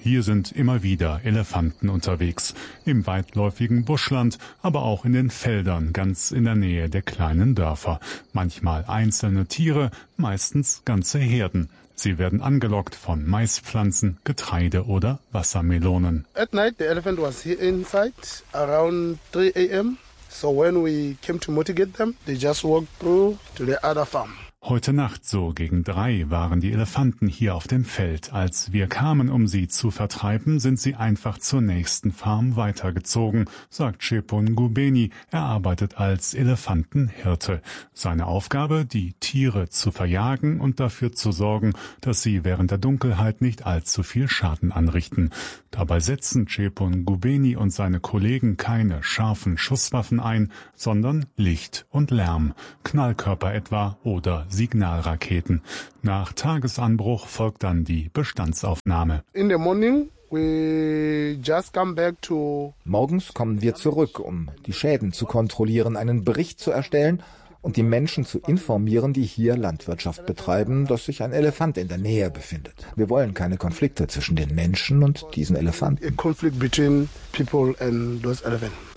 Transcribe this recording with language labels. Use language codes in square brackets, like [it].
[de] Hier sind immer wieder Elefanten unterwegs. Im weitläufigen Buschland, aber auch in den Feldern ganz in der Nähe der kleinen Dörfer. Manchmal einzelne Tiere, meistens ganze Herden. Sie werden angelockt von Maispflanzen, Getreide oder Wassermelonen. [en] At night the elephant was inside around 3 a.m. So when we came to motivate them, they just walked through to the other farm. [de] Heute Nacht, so gegen 3, waren die Elefanten hier auf dem Feld. Als wir kamen, um sie zu vertreiben, sind sie einfach zur nächsten Farm weitergezogen, sagt Chepun Gubeni. Er arbeitet als Elefantenhirte. Seine Aufgabe, die Tiere zu verjagen und dafür zu sorgen, dass sie während der Dunkelheit nicht allzu viel Schaden anrichten. Dabei setzen Chepun Gubeni und seine Kollegen keine scharfen Schusswaffen ein, sondern Licht und Lärm, Knallkörper etwa oder Signalraketen. Nach Tagesanbruch folgt dann die Bestandsaufnahme. [en] In the morning we just come back to. [de] Morgens kommen wir zurück, um die Schäden zu kontrollieren, einen Bericht zu erstellen und die Menschen zu informieren, die hier Landwirtschaft betreiben, dass sich ein Elefant in der Nähe befindet. Wir wollen keine Konflikte zwischen den Menschen und diesen Elefanten. [en] A conflict between people and those elephants.